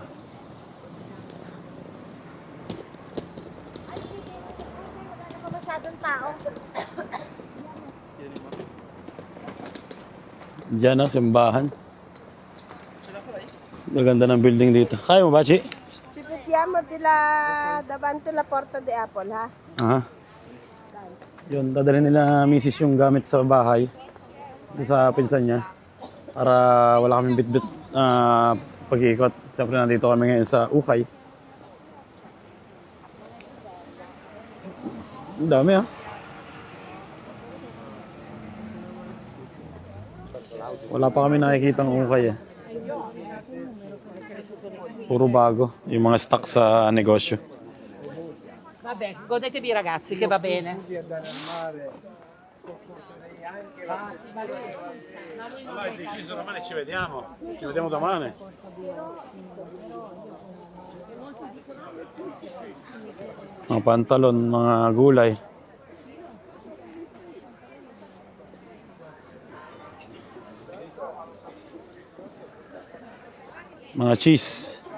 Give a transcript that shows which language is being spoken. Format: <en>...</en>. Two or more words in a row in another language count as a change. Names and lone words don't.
<tl>Ay, sige. Wala ka masyadong tao. Diyan, no? Simbahan. Maganda ng building dito. Kaya mo ba, Chi?</tl> <it>Pipitiamo dila davanti la porta de Apple, ha?</it> <tl>Aha. Yun, dadalhin nila misis yung gamit sa bahay. Dito sa pinsan niya. Para wala kaming bit-bit pag-iikot. Siyempre nandito kami ngayon sa Ukay. Ang dami Wala pa kami nakikita ng Ukay eh. Puro bago. Yung mga stock sa negosyo.</tl> <it>Vabbè, godetevi ragazzi che va bene. Allora hai deciso domani ci vediamo. Ci vediamo domani.</it> <tl>Mga pantalon, mga gulay. Mga cheese.</tl>